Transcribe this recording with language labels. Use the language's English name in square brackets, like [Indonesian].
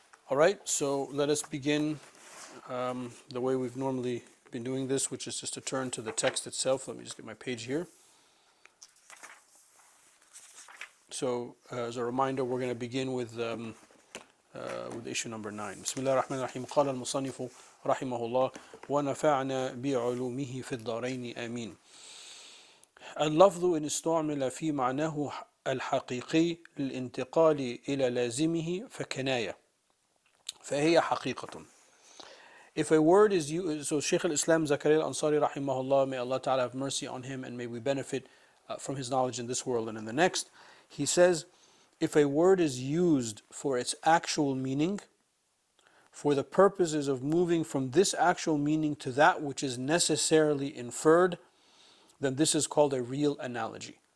[English] All right, so let us begin the way we've normally been doing this, which is just to turn to the text itself. Let me just get my page here. So, as a reminder, we're going to begin with issue number 9. [Arabic] Bismillah ar-Rahman ar-Rahim. قال المصنف رحمه الله ونفعنا بعلومه في الدارين آمين. اللفظ إن استعمل في معناه الحقيقي للانتقال إلى لازمه فكناية فهي حقيقة. [English] If a word is used, so Shaykh al-Islam Zakaria al-Ansari rahimahullah, may Allah Ta'ala have mercy on him and may we benefit from his knowledge in this world and in the next. He says, if a word is used for its actual meaning, for the purposes of moving from this actual meaning to that which is necessarily inferred, then this is called a real analogy.